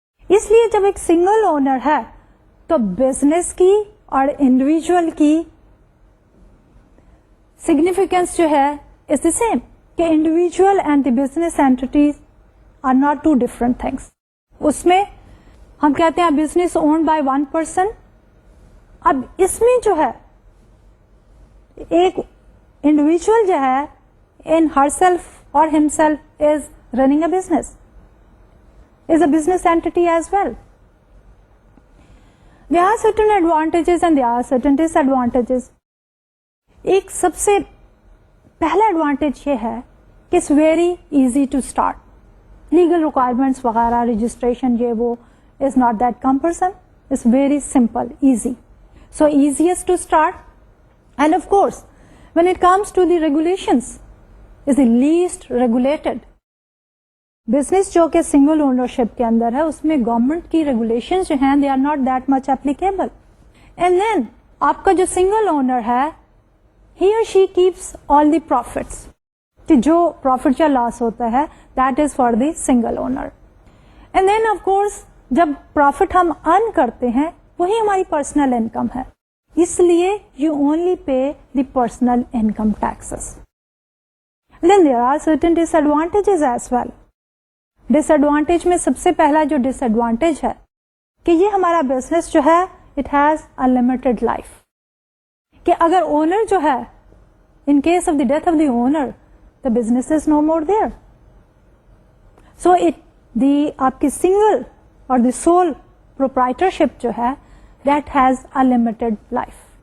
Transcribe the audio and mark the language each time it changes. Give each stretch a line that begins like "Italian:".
Hindi: इसलिए जब एक
English: single owner
Hindi: है तो
English: business की और individual की सिग्निफिकेंस
Hindi: जो है
English: Is the same, कि individual and the business entities are not two different things.
Hindi: उसमें हम कहते हैं
English: Business owned by one person.
Hindi: अब इसमें जो है
English: एक इंडिविजुअल जो है in herself or himself is running a business, is a business entity as well. There are certain advantages and there are certain disadvantages.
Hindi: एक सबसे पहला एडवांटेज ये है कि
English: it's very easy to start. Legal requirements
Hindi: वगैरह,
English: registration
Hindi: ये वो
English: is not that cumbersome. It's very simple, easy. So easiest to start. And of course, when it comes to the regulations, is the least regulated.
Hindi: Business जो कि single ownership के अंदर है उसमें government की रेगुलेशंस जो हैं
English: They are not that much applicable. And then
Hindi: आपका जो
English: single owner है ही और she keeps all the profits,
Hindi: कि जो प्रॉफिट या लॉस होता है
English: That is for the single owner. And then of course
Hindi: जब प्रॉफिट हम अर्न करते हैं वही हमारी पर्सनल इनकम है, इसलिए
English: You only pay the personal income taxes. Then there are certain disadvantages as well.
Hindi: Disadvantage में सबसे पहला जो डिसएडवांटेज है कि ये हमारा बिजनेस जो है
English: it has a limited life,
Hindi: कि अगर ओनर जो है
English: In case of the death of the owner the business is no more there. So it the
Hindi: आपकी
English: single और the sole proprietorship
Hindi: जो है
English: That has a limited life.